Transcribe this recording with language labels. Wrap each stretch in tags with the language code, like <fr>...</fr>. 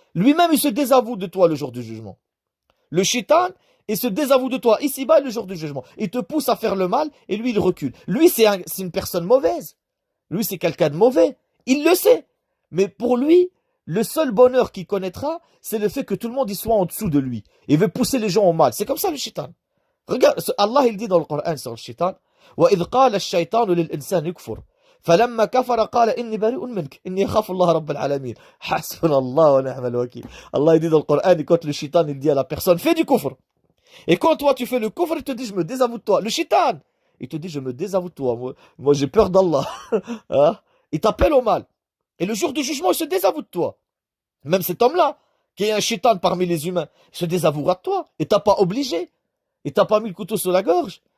<fr>Lui-même, il se désavoue de toi le jour du jugement. Le shaitan, il se désavoue de toi ici-bas et le jour du jugement. Il te pousse à faire le mal et lui, il recule. Lui, c'est une personne mauvaise. Lui, c'est quelqu'un de mauvais. Il le sait. Mais pour lui, le seul bonheur qu'il connaîtra, c'est le fait que tout le monde y soit en dessous de lui. Il veut pousser les gens au mal. C'est comme ça le shaitan. Regarde, Allah, il dit dans le Coran sur le shaitan,</fr> <ar>وإذ قال الشيطان للإنسان يكفر فلما كفر قال إني بريء منك إني أخاف الله رب العالمين حسبنا الله ونعم الوكيل.</ar> <fr>Allah il dit dans le Coran, et quand le shaitan il dit à la personne fais du kufr, et quand toi tu fais le kufr, il te dit je me désavoue de toi. Le shaitan il te dit je me désavoue de toi, moi j'ai peur d'Allah. Hein? Il t'appelle au mal et le jour du jugement il se désavoue de toi. Même cet homme-là qui est un shaitan parmi les humains il se désavouera de toi et t'as pas obligé, et t'as pas mis le couteau sur la gorge.</fr>